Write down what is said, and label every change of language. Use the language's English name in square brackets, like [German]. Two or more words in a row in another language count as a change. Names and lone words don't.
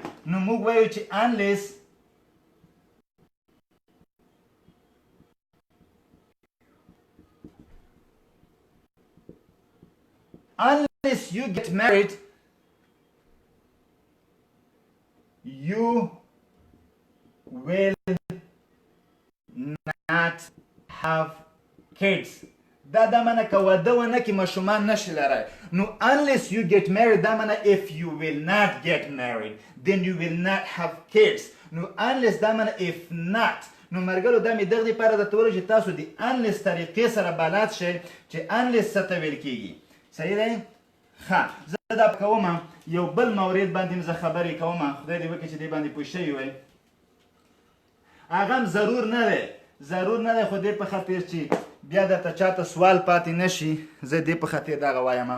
[Pashto] نو موږ وایو چې [English] unless you get married you will not have kids. [Pashto] دا معنی که واده ونه کې ماشومان نشي لرای. نو [English] unless you get married [Pashto] دا معنی [English] if you will not get married then you will not have kids. [Pashto] نو unless دا معنی [English] if not. [Pashto] نو مرګلو دا مې دغه لپاره درته ویل چې تاسو د unless طریقې سره بلد شئ چې unless څه ته ویل کېږي. صحیح دی؟ زه دا کوم یو بل مورد باندې زه خبرې کوم، خدای دې وکړي چې دې باندې پوه شوي وئ. هغه هم ضرور نه دی خو دې په خاطر چې بیا درته چاته سوال پاتې نشي زه دې په خاطر دغه وایم.